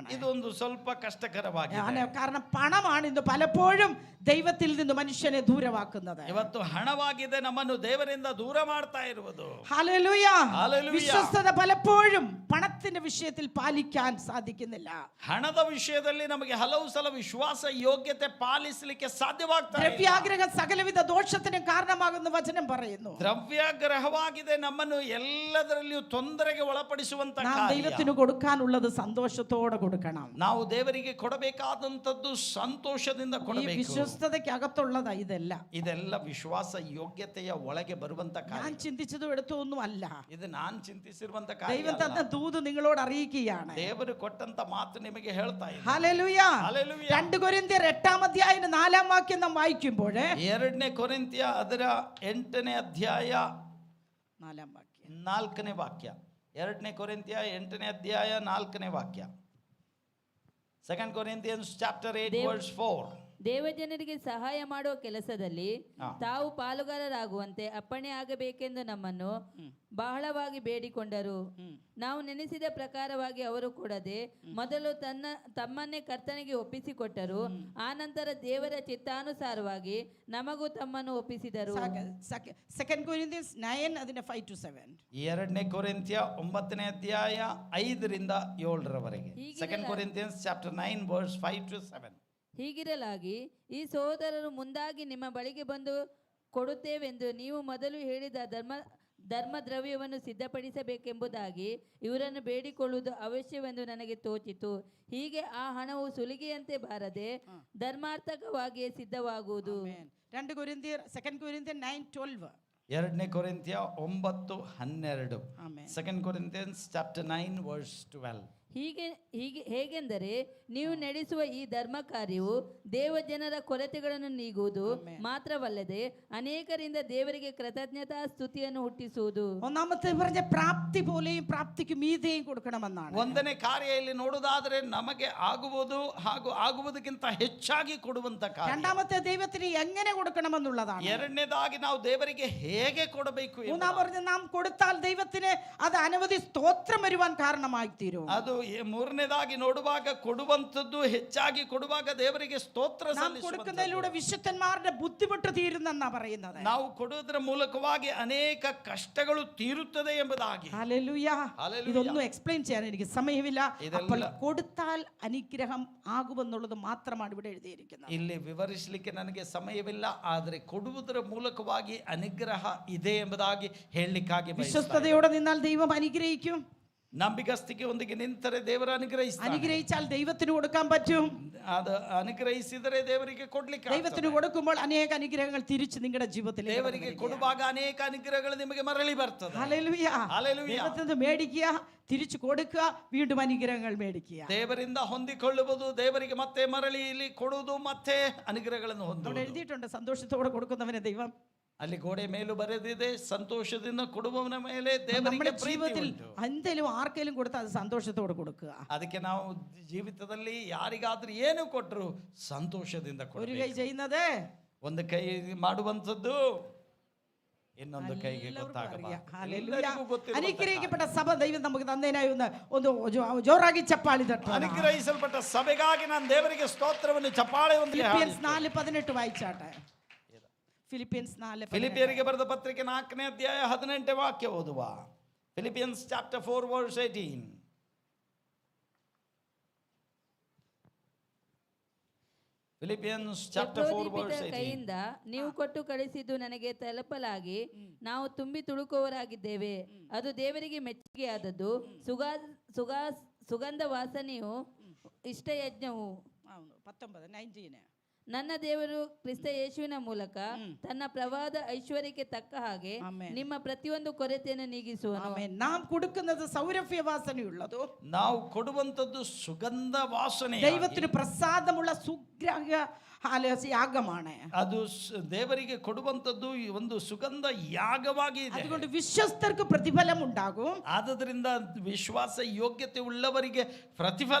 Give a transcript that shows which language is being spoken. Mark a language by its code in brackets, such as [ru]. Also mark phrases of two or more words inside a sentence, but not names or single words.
[kn] ಇದೊಂದು ಸ್ವಲ್ಪ ಕಷ್ಟಕರವಾಗಿದೆ. [ml] കാരണം പണമാണ് ഇന്ന് പലപ്പോഴും ദൈവത്തിൽ നിന്ന് മനുഷ്യനെ ദൂരമാക്കുന്നത്. [kn] ಇವತ್ತು ಹಣವಾಗಿದೆ ನಮ್ಮನ್ನು ದೇವರಿಂದ ದೂರ ಮಾಡ್ತಾ ಇರುವುದು. [ml] ഹല്ലേലൂയ. ഹല്ലേലൂയ. വിശ്വസ്തത പലപ്പോഴും പണത്തിന്റെ വിഷയത്തിൽ പാലിക്കാൻ സാധിക്കുന്നില്ല. [kn] ಹಣದ ವಿಷಯದಲ್ಲಿ ನಮಗೆ ಹಲವು ಸಲ ವಿಶ್ವಾಸ ಯೋಗ್ಯತೆ ಪಾಲಿಸಲಿಕ್ಕೆ ಸಾಧ್ಯವಾಗ್ತಾ ಇಲ್ಲ. [ml] ദ്രവ്യാഗ്രഹം സകലവിധ ദോഷത്തിനും കാരണമാകുന്ന വചനം പറയുന്നു. [kn] ದ್ರವ್ಯಾಗ್ರಹವಾಗಿದೆ ನಮ್ಮನ್ನು ಎಲ್ಲದರಲ್ಲಿಯೂ ತೊಂದರೆಗೆ ಒಳಪಡಿಸುವಂತ ಕಾರ್ಯ. [ml] ദൈവത്തിന് കൊടുക്കാനുള്ളത് സന്തോഷത്തോടെ കൊടുക്കണം. [kn] ನಾವು ದೇವರಿಗೆ ಕೊಡಬೇಕಾದಂತದ್ದು ಸಂತೋಷದಿಂದ ಕೊಡಬೇಕು. [ml] വിശ്വസ്തതയ്ക്കകത്തുള്ളതാ ഇതെല്ലാം. [kn] ಇದೆಲ್ಲ ವಿಶ್ವಾಸ ಯೋಗ್ಯತೆಯ ಒಳಗೆ ಬರುವಂತ ಕಾರ್ಯ. [ml] ഞാൻ ചിന്തിച്ചതും എടുത്തൊന്നും അല്ല. [kn] ಇದು ನಾನು ಚಿಂತಿಸಿರುವಂತ [ml] ദൈവം [kn] ಕಾರ್ಯ. [ml] തന്ന ദൂത് നിങ്ങളോട് അറിയിക്കുകയാണ്. [kn] ದೇವರು ಕೊಟ್ಟಂತ ಮಾತು ನಿಮಗೆ ಹೇಳ್ತಾ ಇದೆ. [ml] ഹല്ലേലൂയ. ഹല്ലേലൂയ. 2 കൊരിന്ത്യർ 8-ാം അധ്യായം 4-ാം വാക്യം നാം വായിക്കുമ്പോൾ, [kn] 2 ಕೊರಿಂಥ್ಯ ಅದರ 8ನೇ ಅಧ್ಯಾಯ [ml] 4-ാം വാക്യം, [kn] 4ನೇ ವಾಕ್ಯ. 2 ಕೊರಿಂಥ್ಯ 8ನೇ ಅಧ್ಯಾಯ 4ನೇ ವಾಕ್ಯ. [en] 2 Corinthians chapter 8 [kn] ದೇವ್- [en] verse 4. [kn] ದೇವಜನರಿಗೆ ಸಹಾಯ ಮಾಡುವ ಕೆಲಸದಲ್ಲಿ ತಾವು ಪಾಲುಗಾರರಾಗುವಂತೆ ಅಪ್ಪಣೆ ಆಗಬೇಕೆಂದು ನಮ್ಮನ್ನು ಬಹಳವಾಗಿ ಬೇಡಿಕೊಂಡರು. ನಾವು ನೆನೆಸಿದ ಪ್ರಕಾರವಾಗಿ ಅವರು ಕೊಡದೆ ಮೊದಲು ತಮ್ಮನ್ನೇ ಕರ್ತನಿಗೆ ಒಪ್ಪಿಸಿಕೊಟ್ಟರು. ಆನಂತರ ದೇವರ ಚಿತ್ತಾನುಸಾರವಾಗಿ ನಮಗೂ ತಮ್ಮನ್ನು ಒಪ್ಪಿಸಿದರು. [en] 2 Corinthians 9 അതിന്റെ 5 to 7. [kn] 2 ಕೊರಿಂಥ್ಯ 9ನೇ ಅಧ್ಯಾಯ 5 ರಿಂದ 7 ರವರೆಗೆ. ಹೀಗಿರಲಾಗಿ- [en] 2 Corinthians chapter 9 verse 5 to 7. [kn] ಹೀಗಿರಲಾಗಿ ಈ ಸಹೋದರರು ಮುಂದಾಗಿ ನಿಮ್ಮ ಬಳಿಗೆ ಬಂದು ಕೊಡುತ್ತೇವೆಂದು ನೀವು ಮೊದಲು ಹೇಳಿದ ಧರ್ಮ ದ್ರವ್ಯವನ್ನು ಸಿದ್ಧಪಡಿಸಬೇಕೆಂಬುದಾಗಿ ಇವರನ್ನು ಬೇಡಿಕೊಳ್ಳುವುದು ಅವಶ್ಯವೆಂದು ನನಗೆ ತೋಚಿತು. ಹೀಗೆ ಆ ಹಣವು ಸುಲಿಗೆಯಂತೆ ಬಾರದೆ ಧರ್ಮಾರ್ಥಕವಾಗಿಯೇ ಸಿದ್ಧವಾಗುವುದು. [en] 2 Corinthians 9:12. [kn] 2 ಕೊರಿಂಥ್ಯ 9:12. Amen. [en] 2 Corinthians chapter 9 verse 12. [kn] ಹೇಗೆಂದರೆ ನೀವು ನಡೆಸುವ ಈ ಧರ್ಮ ಕಾರ್ಯವು ದೇವಜನರ ಕೊರತೆಗಳನ್ನು ನೀಗುವುದು ಮಾತ್ರವಲ್ಲದೆ ಅನೇಕರಿಂದ ದೇವರಿಗೆ ಕೃತಜ್ಞತಾ ಸ್ತುತಿಯನ್ನು ಹುಟ್ಟಿಸುವುದು. [ml] ഒന്നാമത്തെ പറഞ്ഞ പ്രാപ്തി പോലെയും പ്രാപ്തിക്ക് മീതെയും കൊടുക്കണമെന്നാണ്. [kn] ಒಂದನೇ ಕಾರ್ಯ ಇಲ್ಲಿ ನೋಡುವುದಾದರೆ ನಮಗೆ ಆಗುವುದು ಹಾಗೂ ಆಗುವುದಕ್ಕಿಂತ ಹೆಚ್ಚಾಗಿ ಕೊಡುವಂತ ಕಾರ್ಯ. [ml] രണ്ടാമത്തെ ദൈവത്തിന് എങ്ങനെ കൊടുക്കണമെന്നുള്ളതാണ്. [kn] ಎರಡನೇದಾಗಿ ನಾವು ದೇವರಿಗೆ ಹೇಗೆ ಕೊಡಬೇಕು ಎಂದು. [ml] മൂന്നാം പറഞ്ഞ നാം കൊടുത്താൽ ദൈവത്തിന് അത് അനവധി സ്തോത്രം വരുവാൻ കാരണമായി തീരും. [kn] ಅದು ಮೂರನೇದಾಗಿ ನೋಡುವಾಗ ಕೊಡುವಂತದ್ದು ಹೆಚ್ಚಾಗಿ ಕೊಡುವಾಗ ದೇವರಿಗೆ ಸ್ತೋತ್ರ [ml] നാം [kn] ಸಲ್ಲಿಸುವಂತದ್ದು. [ml] കൊടുക്കുന്നതിലൂടെ വിശുദ്ധന്മാരുടെ ബുദ്ധിമുട്ട് തീരുന്നെന്നാ പറയുന്നത്. [kn] ನಾವು ಕೊಡುವುದರ ಮೂಲಕವಾಗಿ ಅನೇಕ ಕಷ್ಟಗಳು ತೀರುತ್ತದೆ ಎಂಬುದಾಗಿ. [ml] ഹല്ലേലൂയ. ഹല്ലേലൂയ. ഇതൊന്നും എക്സ്പ്ലെയിൻ ചെയ്യാൻ എനിക്ക് സമയമില്ല. ഇതെല്ലാം- അപ്പോൾ കൊടുത്താൽ അനുഗ്രഹം ആകുമെന്നുള്ളത് മാത്രമാണ് ഇവിടെ എഴുതിയിരിക്കുന്നത്. [kn] ಇಲ್ಲಿ ವಿವರಿಸಲಿಕ್ಕೆ ನನಗೆ ಸಮಯವಿಲ್ಲ, ಆದರೆ ಕೊಡುವುದರ ಮೂಲಕವಾಗಿ ಅನುಗ್ರಹ ಇದೆ ಎಂಬುದಾಗಿ ಹೇಳಲಿಕ್ಕಾಗಿ ಬಯಸುತ್ತೇನೆ. [ml] വിശ്വസ്തയോടെ നിന്നാൽ ദൈവം അനുഗ്രഹിക്കും. [kn] ನಂಬಿಗಸ್ತಿಕೆ ಒಂದಿಗೆ ನಿಂತರೆ ದೇವರ ಅನುಗ್ರಹಿಸ್ತಾನೆ. [ml] അനുഗ്രഹിച്ചാൽ ദൈവത്തിന് കൊടുക്കാൻ പറ്റും. [kn] ಅದು ಅನುಗ್ರಹಿಸಿದರೆ ದೇವರಿಗೆ ಕೊಡ್ಲಿಕ್ಕೆ [ml] ദൈവത്തിന് കൊടുക്കുമ്പോൾ അനേക അനുഗ്രഹങ്ങൾ തിരിച്ച് നിങ്ങളുടെ ജീവിതത്തിലേക്ക് [kn] ದೇವರಿಗೆ ಕೊಡುವಾಗ ಅನೇಕ ಅನುಗ್ರಹಗಳು ನಿಮಗೆ ಮರಳಿ ಬರ್ತದೆ. [ml] ഹല്ലേലൂയ. ഹല്ലേലൂയ. ദൈവത്തിൽ നിന്ന് മേടിക്കുക, തിരിച്ചു കൊടുക്കുക, വീണ്ടും അനുഗ്രഹങ്ങൾ മേടിക്കുക. [kn] ದೇವರಿಂದ ಹೊಂದಿಕೊಳ್ಳುವುದು, ದೇವರಿಗೆ ಮತ್ತೆ ಮರಳಿ ಇಲ್ಲಿ ಕೊಡುವುದು, ಮತ್ತೆ ಅನುಗ್ರಹಗಳನ್ನು [ml] അവിടെ [kn] ಹೊಂದುವುದು. [ml] എഴുതിയിട്ടുണ്ട് സന്തോഷത്തോടെ കൊടുക്കുന്നവനെ ദൈവം. [kn] ಅಲ್ಲಿ ಗೋಡೆ ಮೇಲೂ ಬರೆದಿದೆ, ಸಂತೋಷದಿಂದ ಕೊಡುವವನ ಮೇಲೆ [ml] നമ്മുടെ [kn] ದೇವರಿಗೆ ಪ್ರೀತಿ [ml] ജീവിതത്തിൽ [kn] ಉಂಟು. [ml] എന്തെങ്കിലും ആർക്കെങ്കിലും കൊടുത്താൽ അത് സന്തോഷത്തോടെ കൊടുക്കുക. [kn] ಅದಕ್ಕೆ ನಾವು ಜೀವಿತದಲ್ಲಿ ಯಾರಿಗಾದ್ರೂ ಏನು ಕೊಟ್ಟರು ಸಂತೋಷದಿಂದ [ml] ഒരു [kn] ಕೊಡಬೇಕು. [ml] കൈ ചെയ്യുന്നത് [kn] ಒಂದು ಕೈ ಮಾಡುವಂಥದ್ದು ಇನ್ನೊಂದು ಕೈಗೆ [ml] എല്ലാവർക്കും അറിയാം. [kn] ಗೊತ್ತಾಗಬೇಕು. [ml] ഹല്ലേലൂയ. [kn] ಎಲ್ಲರಿಗೂ ಗೊತ್ತಿರುವಂತ [ml] അനുഗ്രഹിക്കപ്പെട്ട സഭ ദൈവം നമുക്ക് തന്നതിനായി ഒന്ന് ജോറാಗಿ ചപ്പാളി തട്ടണം. [kn] ಅನುಗ್ರಹಿಸಲ್ಪಟ್ಟ ಸಭೆಗಾಗಿ ನಾನು ದೇವರಿಗೆ ಸ್ತೋತ್ರವನ್ನು ಚಪ್ಪಾಳೆ ಹೊಂದಿ [ml] ഫിലിപ്പിയൻസ് 4:18 വായിച്ചാട്ടെ. ഫിലിപ്പിയൻസ് 4:18. [kn] ಫಿಲಿಪಿಯರಿಗೆ ಬರೆದ ಪತ್ರಿಕೆ 4ನೇ ಅಧ್ಯಾಯ 18ನೇ ವಾಕ್ಯ ಓದುವ. [en] Philippians chapter 4 verse 18. Philippians chapter 4 verse 18. [kn] ಕೈಯಿಂದ ನೀವು ಕೊಟ್ಟು ಕಳಿಸಿದ್ದು ನನಗೆ ತಲುಪಲಾಗಿ ನಾವು ತುಂಬಿ ತುಳುಕುವವರಾಗಿದ್ದೇವೆ. ಅದು ದೇವರಿಗೆ ಮೆಚ್ಚುಗೆಯಾದದ್ದು, ಸುಗಂಧ ವಾಸನೆಯು, ಇಷ್ಟ ಯಜ್ಞವು. 19 ನನ್ನ ದೇವರು ಕ್ರಿಸ್ತ ಯೇಸುವಿನ ಮೂಲಕ ತನ್ನ ಪ್ರವಾದ ಐಶ್ವರ್ಯಕ್ಕೆ ತಕ್ಕ ಹಾಗೆ ಆಮೆನ್. ನಿಮ್ಮ ಪ್ರತಿಯೊಂದು ಕೊರತೆಯನ್ನು ನೀಗಿಸುವನು. [ml] ആമേൻ. നാം കൊടുക്കുന്നത് സൗരഭ്യ വാസനയുള്ളതോ, [kn] ನಾವು ಕೊಡುವಂತದ್ದು ಸುಗಂಧ ವಾಸನೆ, [ml] ദൈവത്തിന് പ്രസാദമുള്ള സുഗ്രഹ യാഗമാണ്. [kn] ಅದು ದೇವರಿಗೆ ಕೊಡುವಂತದ್ದು ಒಂದು ಸುಗಂಧ ಯಾಗವಾಗಿ ಇದೆ. [ml] അതുകൊണ്ട് വിശ്വസ്തർക്ക് പ്രതിഫലം ഉണ്ടാകും. [kn] ಆದ್ದರಿಂದ ವಿಶ್ವಾಸ ಯೋಗ್ಯತೆ ಉಳ್ಳವರಿಗೆ ಪ್ರತಿಫಲ